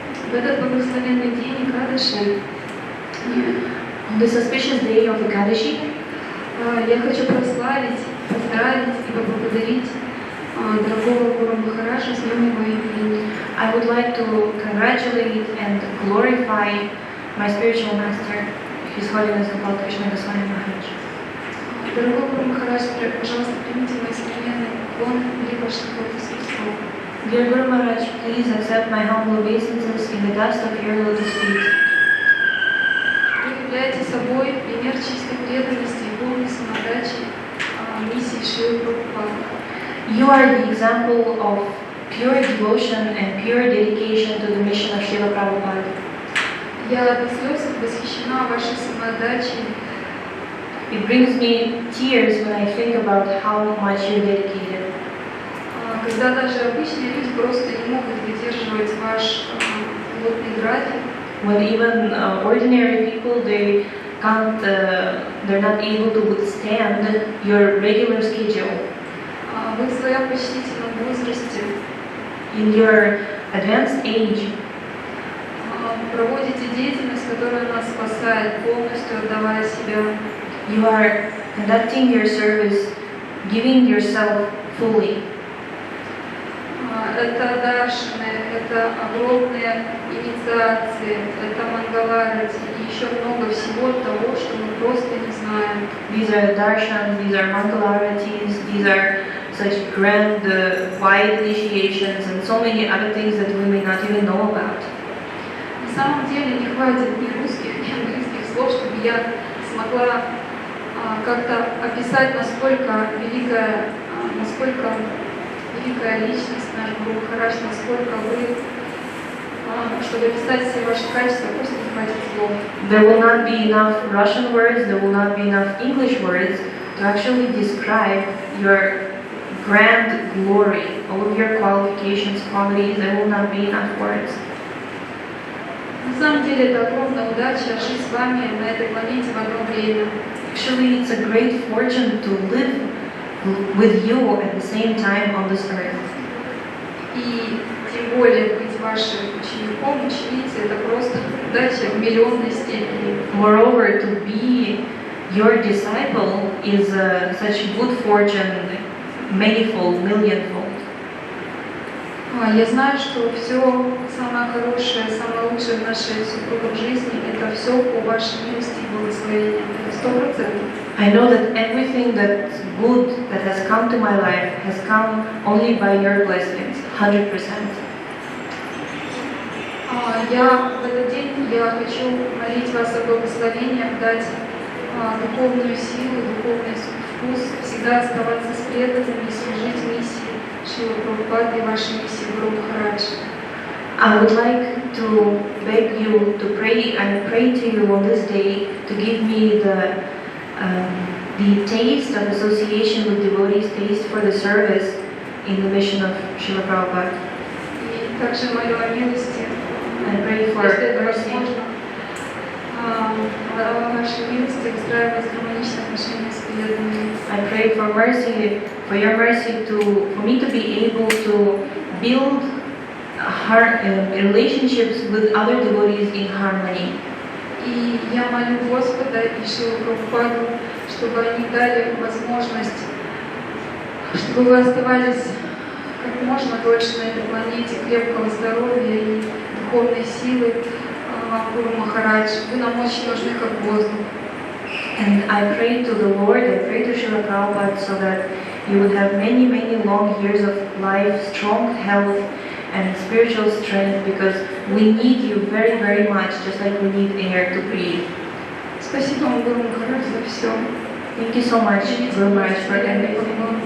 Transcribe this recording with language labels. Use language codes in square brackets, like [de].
[ru] В этот благословенный день Экадаши, [en] the auspicious day of Ekadashi, [ru] я хочу прославить, поздравить и поблагодарить дорогого Гуру Махараджа с днем его имени. [en] I would like to congratulate and glorify my spiritual master, His Holiness Gopal Krishna Goswami Maharaj. [ru] Дорогой Гуру Махарадж, пожалуйста, примите мои современные поклоны и ваши [en] lotus feet. Dear Guru Maharaj, please accept my humble obeisances in the dust of your lotus feet. [ru] Вы являете собой пример чистой преданности и полной самоотдачи миссии Шрилы Прабхупады. [en] You are the example of pure devotion and pure dedication to the mission of Srila Prabhupada. [ru] Я до слез восхищена вашей самоотдачей. [en] It brings me tears when I think about how much you're dedicated. [ru] Когда даже обычные люди просто не могут выдерживать ваш плотный график. [en] When even ordinary people, they can't, they're not able to withstand your regular schedule. [ru] Вы в своем почтительном возрасте [en] In your advanced age, [ru] проводите деятельность, которая нас спасает, полностью отдавая себя. [en] you are conducting your service, giving yourself fully. [ru] Это даршаны, это огромные инициации, это мангаларати и еще много всего того, что мы просто не знаем. [en] These are darshans, these are mangalaratis, these are such grand, wide initiations, and so many other things that we may not even know about. [ru] На самом деле не хватит ни русских, ни английских слов, чтобы я смогла как-то описать, насколько великая личность наш Гуру Махарадж, насколько вы, чтобы описать все ваши качества, просто не хватит слов. [en] There will not be enough Russian words, there will not be enough English words to actually describe your grand glory, all of your qualifications, qualities. There will not be enough words. [ru] На самом деле это огромная удача жить с вами на этой планете в одно время. [en] Actually, it's a great fortune to live with you at the same time on this earth. [ru] И тем более быть вашим учеником, ученицей, это просто удача в миллионной степени. [en] Moreover, to be your disciple is such good fortune, manifold, millionfold. [ru] Я знаю, что все самое хорошее, самое лучшее в нашей супружеской жизни, это все по вашей милости и благословению. Это 100%. [en] I know that everything that's good that has come to my life has come only by your blessings, 100%. [ru] В этот день я хочу молить вас о благословении, дать духовную силу, духовный вкус, всегда оставаться с преданными и служить миссии Шрилы Прабхупады и вашей миссии Гуру Махарадж. [en] I would like to beg you to pray and pray to you on this day to give me the taste of association with devotees, taste for the service in the mission of Srila Prabhupada. [ru] И также молю о милости, [en] I pray for [ru] если это [en] mercy. [ru] возможно, о вашей милости выстраивать гармоничные отношения с преданными. [en] I pray for mercy, for your mercy for me to be able to build relationships with other devotees in harmony. [ru] И я молю Господа и Шрилу Прабхупаду, чтобы они дали возможность, чтобы вы оставались как можно дольше на этой планете, крепкого здоровья и духовной силы, Гуру Махарадж. Вы нам очень нужны как воздух. [en] And I pray to the Lord, I pray to Srila Prabhupada so that you would have many, many long years of life, strong health, and spiritual strength, because we need you very, very much, just like we need air to breathe. [ru] Спасибо вам, Гуру Махарадж, за все. [en] Thank you so much, Guru Maharaj, for everything.